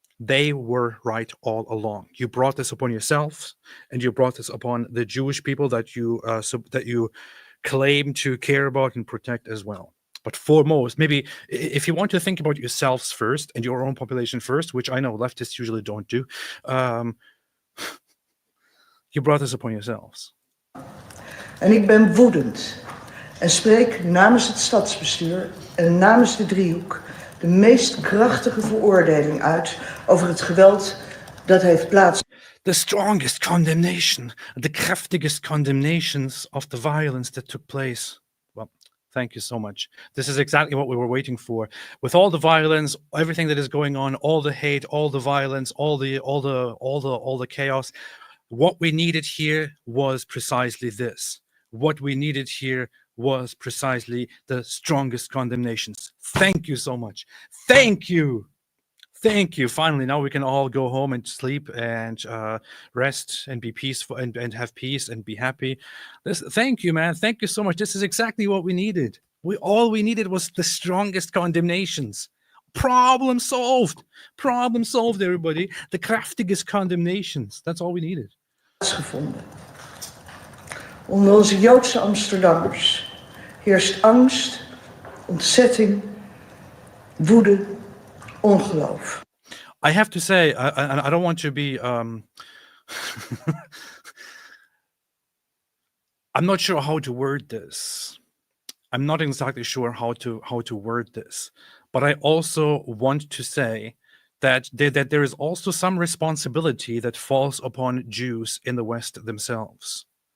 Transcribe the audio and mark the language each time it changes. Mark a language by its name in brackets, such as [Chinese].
[English] They were right all along. You brought this upon yourselves, and you brought this upon the Jewish people that you claim to care about and protect as well. But foremost, maybe if you want to think about yourselves first and your own population first, which I know leftists usually don't do, you brought this upon yourselves. [Dutch] En ik ben woedend en spreek namens het stadsbestuur en namens de driehoek de meest krachtige veroordeling uit over het geweld dat heeft plaats. [English] The strongest condemnation, the kraftigest condemnations of the violence that took place. Well, thank you so much. This is exactly what we were waiting for. With all the violence, everything that is going on, all the hate, all the violence, all the chaos, what we needed here was precisely this. What we needed here was precisely the strongest condemnations. Thank you so much. Thank you. Thank you. Finally, now we can all go home and sleep and rest and be peaceful and have peace and be happy. Thank you, man. Thank you so much. This is exactly what we needed. All we needed was the strongest condemnations. Problem solved. Problem solved, everybody. The kraftigest condemnations. That's all we needed. [Dutch] Onder onze Joodse Amsterdammers heerst angst, ontzetting, woede, ongeloof. [English] I have to say, I don't want to be. I'm not sure how to word this. I'm not exactly sure how to word this, but I also want to say that there is also some responsibility that falls upon Jews in the West themselves.